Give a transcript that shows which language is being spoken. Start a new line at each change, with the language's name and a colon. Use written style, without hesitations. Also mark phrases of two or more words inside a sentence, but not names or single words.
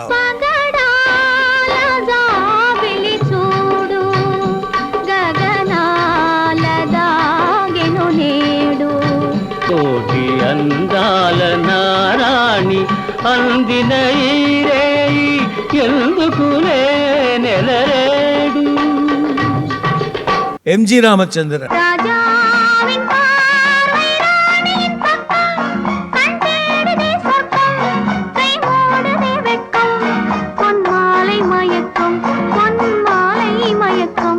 Telugu: పగడాల జాబిలి చూడు గగనాల దాగెను నేడు కోటి అందాల నారాణి అందిన ఈ రేయి ఎందుకులే నెలరేడు. M.G. Ramachandra.
Tamil: ராஜாவின் பார்வை ராணியின் பக்கம் கண் தேடுதே சொர்க்கம் கை மூடுதே வெட்கம் பொன்மாலை மயக்கம் பொன்மாலை மயக்கம்.